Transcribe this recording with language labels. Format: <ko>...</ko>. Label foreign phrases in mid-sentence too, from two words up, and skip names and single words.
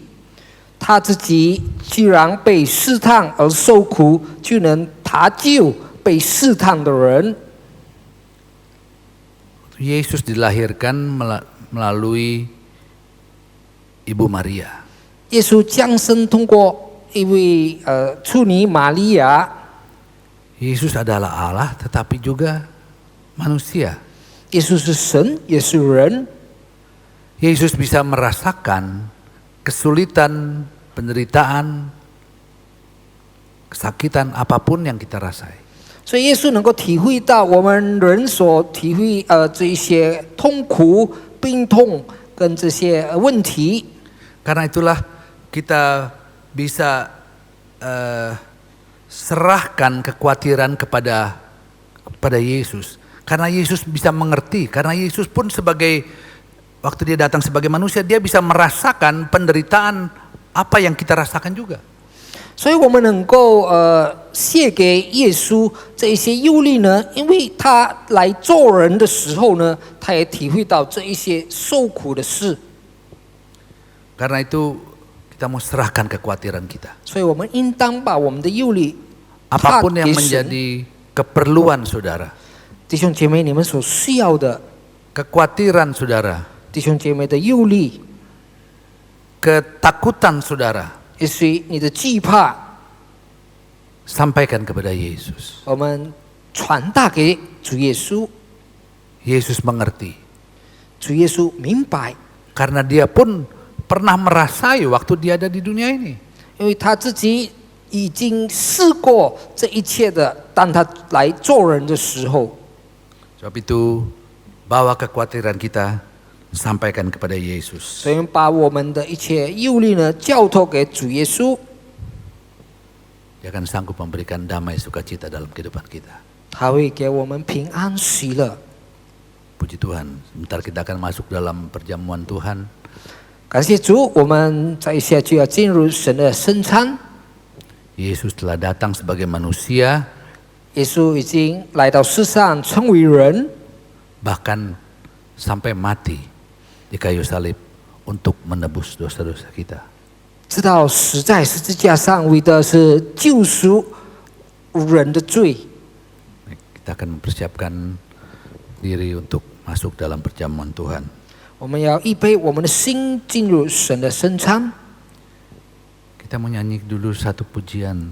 <zh>他自己既然被试探而受苦，就能搭救被试探的人。</zh> <id>Yesus dilahirkan melalui Ibu Maria.</id> <zh>耶稣降生通过一位处女玛利亚。</zh> <id>Yesus adalah Allah tetapi juga manusia.</id> <zh>耶稣是神，也是人。</zh> <id>Yesus bisa merasakan kesulitan, penderitaan, kesakitan apapun yang kita rasai.</id> <zh>所以耶稣能够体会到我们人所体会这一些痛苦、病痛跟这些问题。</zh> <id>Karena itulah kita bisa serahkan kekhawatiran kepada Yesus. Karena Yesus bisa mengerti, karena Yesus pun sebagai waktu dia datang sebagai manusia, dia bisa merasakan penderitaan apa yang kita rasakan juga.</id> <zh>所以我们能够卸给耶稣这一些忧虑呢，因为他来做人的时候呢，他也体会到这一些受苦的事。</zh> <id>Karena itu kita mau serahkan kekhawatiran kita.</id> <zh>所以我们应当把我们的忧虑</zh> <id>Apapun yang</id> <zh>给神。</zh> <id>menjadi keperluan saudara,</id> <zh>弟兄姐妹，你们所需要的，</zh> <id>kekhawatiran saudara,</id> <zh>弟兄姐妹的忧虑，</zh> <id>ketakutan saudara,</id> <zh>也许你的惧怕，</zh> <id>sampaikan kepada Yesus.</id> <zh>我们传达给主耶稣，</zh> <id>Yesus mengerti.</id> <zh>主耶稣明白，</zh> <id>Karena dia pun pernah merasai waktu dia ada di dunia ini.</id> <zh>因为他自己已经试过这一切的，当他来做人的时候。</zh> <id>Sebab itu bawa kekhawatiran kita sampaikan kepada Yesus.</id> <zh>所以把我们的一切忧虑呢，交托给主耶稣，</zh> <id>Dia akan sanggup memberikan damai sukacita dalam kehidupan kita.</id> <zh>他会给我们平安喜乐。</zh> <id>Puji Tuhan, sebentar kita akan masuk dalam perjamuan Tuhan.</id> <zh>感谢主，我们在一下就要进入神的圣餐。</zh> <id>Yesus telah datang sebagai manusia,</id> <zh>耶稣已经来到世上成为人，</zh> <id>bahkan sampai mati di kayu salib untuk menebus dosa-dosa kita.</id> <zh>直到死在十字架上，为的是救赎人的罪。</zh> <id>Kita akan mempersiapkan diri untuk masuk dalam perjamuan Tuhan.</id> <zh>我们要预备我们的心进入神的圣餐。</zh> <id>Kita menyanyi dulu satu pujian.</id>